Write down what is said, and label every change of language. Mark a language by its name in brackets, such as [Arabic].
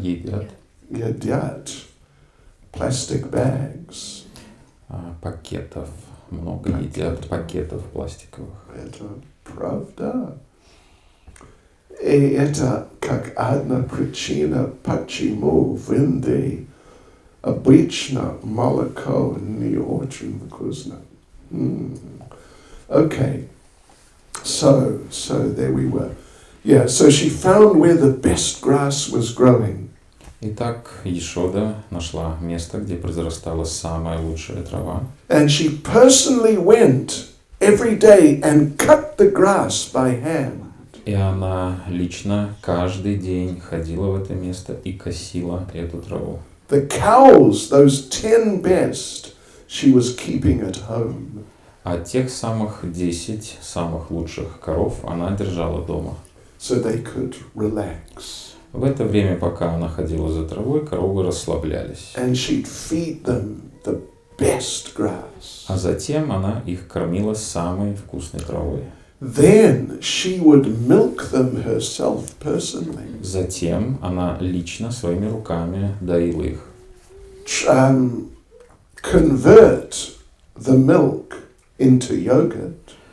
[Russian] Едят [English] plastic bags. [Russian] Пакетов. Много едят пакетов пластиковых. Это правда. И это как одна причина, почему в Индии обычно молоко не очень вкусно. [English] Okay. So there we were. Yeah, so she found where the best grass was growing. [Russian] Итак, Ешода нашла место, где произрастала самая лучшая трава. [English] And she personally went every day and cut the grass by hand. [Russian] И она лично каждый день ходила в это место и косила эту траву. [English] The cows, those 10 best, she was keeping at home. [Russian] А тех самых 10 самых лучших коров она держала дома. [English] So they could relax. [Russian] В это время, пока она ходила за травой, коровы расслаблялись. [English] And she'd feed them the best grass. [Russian] А затем она их кормила самой вкусной травой. [English] Then she would milk them herself personally. [Russian] Затем она лично своими руками доила их. [English] Convert the milk into yogurt.